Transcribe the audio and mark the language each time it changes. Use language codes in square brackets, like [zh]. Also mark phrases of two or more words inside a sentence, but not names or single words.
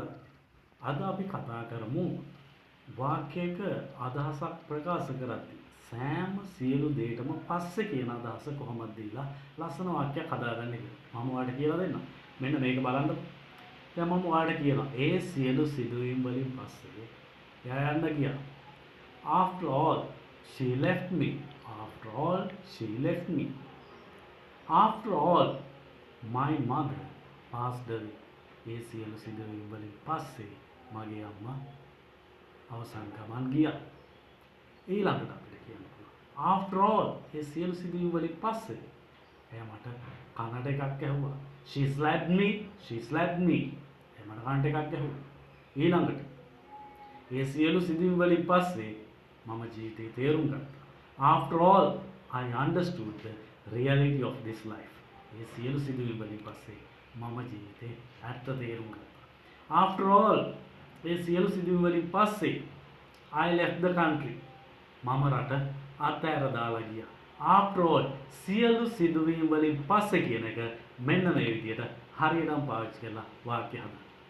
[si] අද අපි කතා කරමු වාක්‍යයක අදහසක් ප්‍රකාශ කරද්දී සෑම සියලු දේටම පස්සේ කියන අදහස කොහොමද දීලා ලස්සන වාක්‍යයක් හදාගන්නේ කියලා. මම ඔයාලට කියලා දෙන්නම්. මෙන්න මේක බලන්න. දැන් මම ඔයාලට කියනවා ඒ සියලු සිදුවීම් වලින් පස්සේ එයා යන්න ගියා. [en] After all she left me. After all she left me. After all my mother passed away. [si] ඒ සියලු සිදුවීම් වලින් පස්සේ මගේ අම්මා අවසන් ගමන් ගියා. ඊළඟට අපිට කියන්න පුළුවන්. [en] After all [si] ඒ සියලු සිදුවීම් වලින් පස්සේ එයා මට කනට එකක් ඇහුවා. [en] She slapped me. She slapped me. [si] එයා මට කනට එකක් ඇහුවා. ඊළඟට ඒ සියලු සිදුවීම් වලින් පස්සේ මම ජීවිතේ තේරුම් ගත්තා. [en] After all I understood the reality of this life. [si] ඒ සියලු සිදුවීම් වලින් පස්සේ මම ජීවිතේ ඇත්ත තේරුම් ගත්තා. [en] After all [si] ඒ සියලු සිදුවීම් වලින් පස්සේ [en] I left the country. [si] මම රට අතහැර දාලා ගියා. [en] After all [si] සියලු සිදුවීම් වලින් පස්සේ කියන එක මෙන්න මේ විදිහට හරියටම පාවිච්චි කරලා වාක්‍ය හදන්න.